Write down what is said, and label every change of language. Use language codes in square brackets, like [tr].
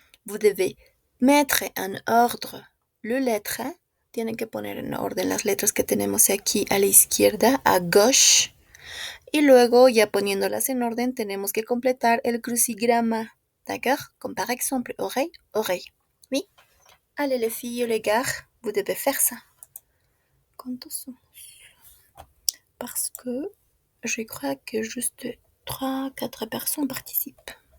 [fr] Vous devez mettre en ordre le lettre. [es] Tienen que poner en orden las letras que tenemos aquí a la izquierda, [fr] a gauche. [es] Y luego, ya poniéndolas en orden, tenemos que completar el crucigrama. [fr] D'accord? Comme par exemple, oreille, oreille. Oui? Allez, les filles et les gars, vous devez faire ça. [es] ¿Cuántos somos? [fr] Parce que je crois que juste 3-4 personnes participent.